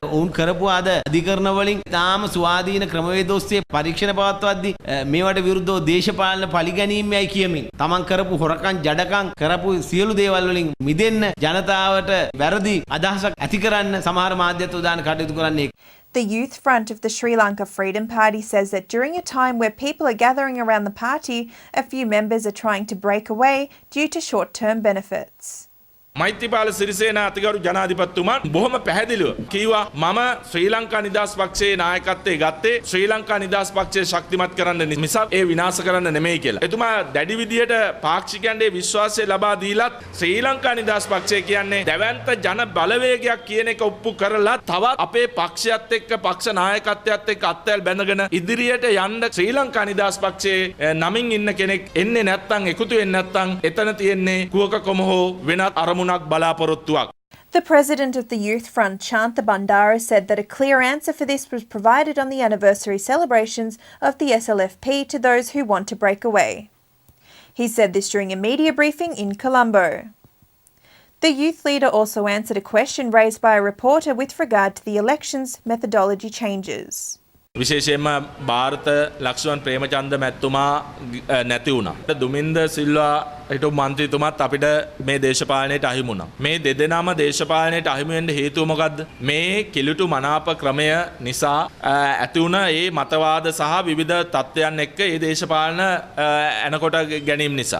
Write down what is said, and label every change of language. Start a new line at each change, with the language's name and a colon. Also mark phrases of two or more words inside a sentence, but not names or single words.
Sinhala: ඔවුන් කරපු අද අධිකරණ වලින් තාම ස්වාධීන ක්‍රමවේද ඔස්සේ පරීක්ෂණ පවත්වද්දී මේවට විරුද්ධව දේශපාලන පරිගැනීමයි කියමින් තමන් කරපු හොරකම් ජඩකම් කරපු සියලු දේවල් වලින් මිදෙන්න ජනතාවට වැරදි අදහසක් ඇති කරන්න සමහර මාධ්‍යත් උදාන කටයුතු කරන්නේ.
English: The Youth Front of the Sri Lanka Freedom Party says that during a time where people are gathering around the party, a few members are trying to break away due to short-term benefits.
Sinhala: මෛත්‍රීපාල සිරිසේන අතිගරු ජනාධිපතිතුමන් බොහොම පැහැදිලිව කිව්වා මම ශ්‍රී ලංකා නිදහස් පක්ෂයේ නායකත්වයේ ගත්තේ ශ්‍රී ලංකා නිදහස් පක්ෂය ශක්තිමත් කරන්න මිසක් ඒ විනාශ කරන්න නෙමෙයි කියලා. එතුමා දැඩි විදියට පාක්ෂිකයන්ගේ විශ්වාසය ලබා දීලත් ශ්‍රී ලංකා නිදහස් පක්ෂය කියන්නේ දැවැන්ත ජන බලවේගයක් කියන එක ඔප්පු කරලා තවත් අපේ පක්ෂයත් එක්ක පක්ෂ නායකත්වයත් එක්ක අත්වැල් බැඳගෙන ඉදිරියට යන්න ශ්‍රී ලංකා නිදහස් පක්ෂයේ නමින් ඉන්න කෙනෙක් එන්නේ නැත්නම් එකතු වෙන්නේ නැත්නම් එතන තියෙන්නේ කුවක කොම හෝ වෙනත් අරමුණක් බලාපොරොත්තුවක්.
English: The president of the Youth Front, Shantha Bandara, said that a clear answer for this was provided on the anniversary celebrations of the SLFP to those who want to break away. He said this during a media briefing in Colombo. The youth leader also answered a question raised by a reporter with regard to the elections methodology changes.
Sinhala: විශේෂයෙන්ම ಭಾರತ ලක්ෂ්මන් ප්‍රේමචන්ද මැතිතුමා නැති වුණා. දුමින්ද සිල්වා හිටපු මන්ත්‍රීතුමාත් අපිට මේ දේශපාලනයට අහිමි වුණා. මේ දෙදෙනාම දේශපාලනයට අහිමි වෙන්න හේතුව මොකද්ද? මේ කිලුටු මනාප ක්‍රමය නිසා ඇති වුණ ඒ මතවාද සහ විවිධ තත්ත්වයන් එක්ක ඒ දේශපාලන එනකොට ගැනීම නිසා.